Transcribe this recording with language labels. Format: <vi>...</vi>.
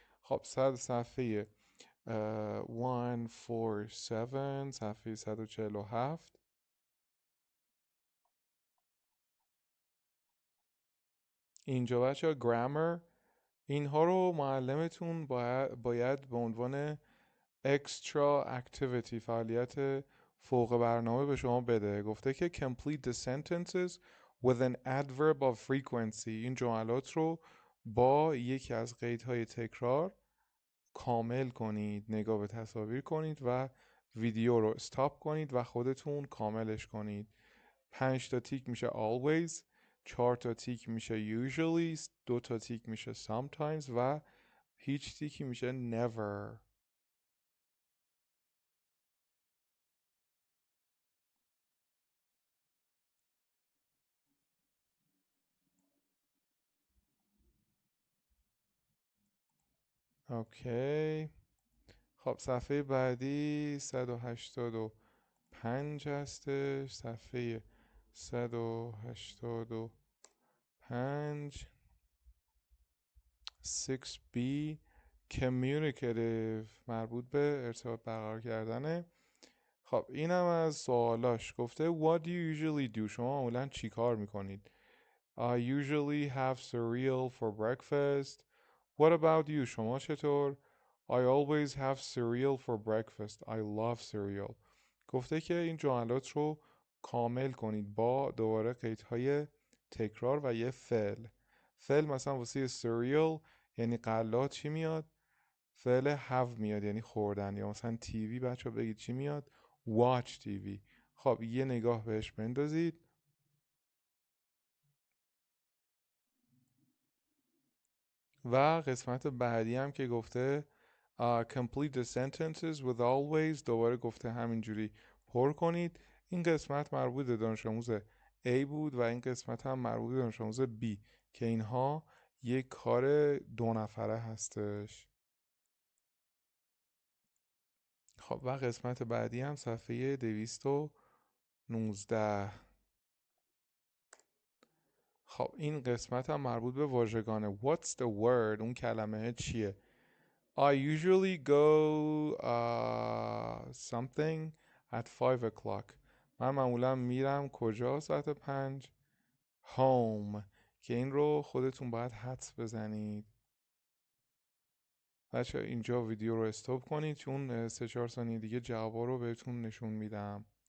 <fa>خب صفحه 147 صفحه 147. اینجا بچه ها گرامر، اینها رو معلمتون باید به عنوان extra activity، فعالیت فوق برنامه به شما بده. گفته که</fa> <en>complete the sentences with an adverb of frequency.</en> <fa>این جملات رو با یکی از قیدهای تکرار کامل کنید. نگاه به تصاویر کنید و ویدیو رو استاپ کنید و خودتون کاملش کنید. 5 تا تیک میشه always، 4 تا تیک میشه usually، 2 تا تیک میشه sometimes و هیچ تیکی میشه never. اوکی. خب صفحه بعدی 185 هستش. صفحه 185 6B communicative مربوط به ارتباط برقرار کردنه. خب اینم از سوالاش.</fa> <en>گفته what do you usually do؟</en> <fa>شما معمولا چی کار میکنید؟</fa> <en>I usually have cereal for breakfast. What about you؟</en> <fa>شما چطور؟</fa> <en>I always have cereal for breakfast. I love cereal.</en> <fa>گفته که این جملات رو کامل کنید با دوباره قیدهای تکرار و یه فعل. فعل مثلا واسه cereal یعنی غلات چی میاد؟ فعل have میاد یعنی خوردن. یا مثلا تیوی بچه بگید چی میاد؟</fa> <en>watch TV.</en> <fa>خب یه نگاه بهش بندازید. و قسمت بعدی هم که گفته</fa> <en>complete the sentences with always</en> <fa>دوباره گفته همینجوری پر کنید. این قسمت مربوط به دانش آموز A بود و این قسمت هم مربوط به دانش آموز B که اینها یک کار 2 نفره هستش. خب و قسمت بعدی هم صفحه 219. خب این قسمت هم مربوط به واژگانه.</fa> <en>What's the word؟</en> <fa>اون کلمه چیه؟</fa> <en>I usually go something at 5 o'clock.</en> <fa>من معمولا میرم کجا ساعت 5؟ home. که این رو خودتون باید حدس بزنید. بچه اینجا ویدیو رو استاپ کنید چون 3-4 ثانیه دیگه جوابا رو بهتون نشون میدم.</fa>